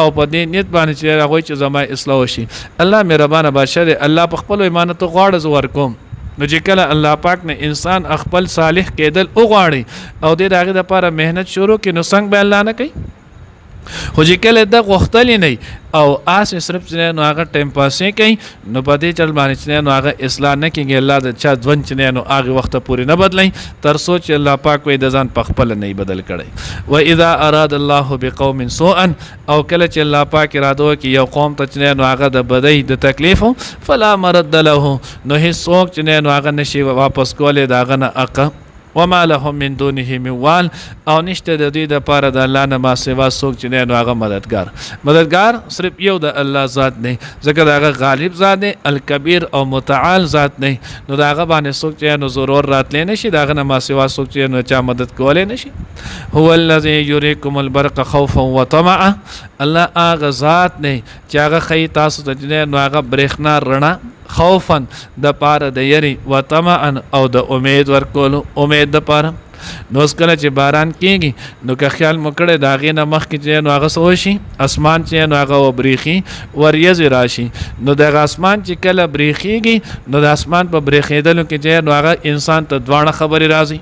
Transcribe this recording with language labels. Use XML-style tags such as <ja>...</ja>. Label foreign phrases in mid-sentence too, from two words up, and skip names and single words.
<ps>په دې نیت باندې چې هغوی چې زما اصلاح وشي الله مهربانه بادشاه دی الله په خپلو ایمانتو غواړه زه ورکوم نو چې کله الله پاک نه انسان خپل صالح کېدل وغواړي او دې د هغې دپاره محنت شروع کړي نو څنګه به الله نه کوي خو چې کله د غوښتلی نه او آسې صرف چې نو هغه ټایم پاسې کوي نو په دې چل باندې چې نو هغه اصلاح نه کېږي. الله د چا ژوند چې نو هغې وخته پورې نه بدلوي تر څو چې الله پاک وایي د ځان په خپله نه بدل کړی.</ps> <ar>واذا اراد الله بقوم سوءا</ar> <ps>او کله چې الله پاک اراده وکړي یو قوم ته چې نو هغه د بدۍ د تکلیفو</ps> <ar>فلا مرد له</ar> <ps>نو هېڅوک چې نو هغه نشي واپس کولی د هغه نه حقه.</ps> <ar>وما لهم من دونه من وال</ar> <ps>او نشته د دوی د پاره د الله نه ما سوا څوک چې نو هغه مددگار صرف یو د الله ذات نه ځکه د هغه غالب ذات دی الکبیر او متعال ذات نه نو د هغه باندې څوک چې نو ضرور راتلی نشي د هغه نه ما سوا څوک چې نو چا مدد کولی نشي.</ps> <ar>هو الذي يريكم البرق خوفا وطمعا</ar> <ps>الله هغه ذات نه چې هغه ښیي تاسو ته چې نو هغه برېښنا رڼا خوفا د پاره د یری و طمعا او د امید ورکولو امید د پاره. نو اوس کله چې باران کېږي نو که خیال مو کړی د هغې نه مخکې چې نو هغه څه وشي اسمان چې نو هغه وبرېښي وریځې راشي نو دغه اسمان چې کله برېښېږي نو د اسمان په برېښېدلو کې چې نو هغه انسان ته دواړه خبرې راځي.</ps>